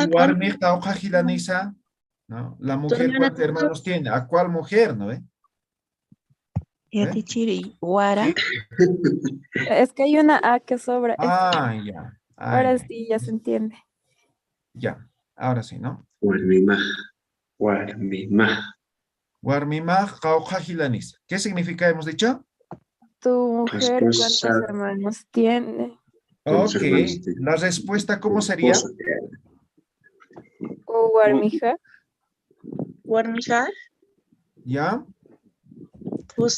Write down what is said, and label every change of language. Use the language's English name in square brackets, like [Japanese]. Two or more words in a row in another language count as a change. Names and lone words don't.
[Aymara] Warmija o Jajilanisa, ¿no? [Spanish] La tu mujer, hermana, ¿cuántos hermanos tiene? ¿A cuál mujer, no ve? [Aymara] Yati chiri. Wara. [Spanish] Es que hay una A que sobra. Ah, ya. Ah, Ahora ya. sí, ya se entiende. Ya. Ahora sí, ¿no? [Aymara] Warmimaj. Warmimaj. Warmimaj o Jajilanisa. [Spanish] ¿Qué significa, hemos dicho? ¿Tu mujer Esposa. cuántos hermanos tiene? ¿Cuántos Ok. hermanos tiene? La respuesta, ¿cómo Tu sería? esposa. ¿O Warmija? Warmija, ¿Ya? Pusi,